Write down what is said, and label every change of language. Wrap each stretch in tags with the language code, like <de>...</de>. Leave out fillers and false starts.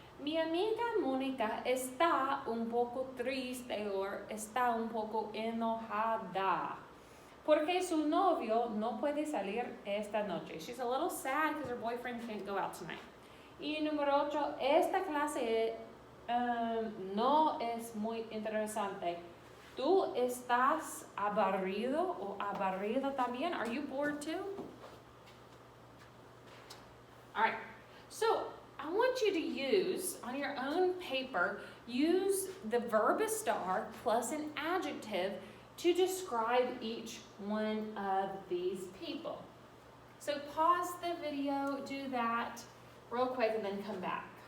<es>Mi amiga Mónica está un poco triste o está un poco enojada porque su novio no puede salir esta noche.</es> <en>She's a little sad because her boyfriend can't go out tonight.</en> <es>Y número 8. Esta clase no es muy interesante. ¿Tú estás aburrido o aburrida también?</es> <en>Are you bored too? All right. So, I want you to use, on your own paper, use the verb ESTAR plus an adjective to describe each one of these people. So pause the video, do that real quick, and then come back.</en>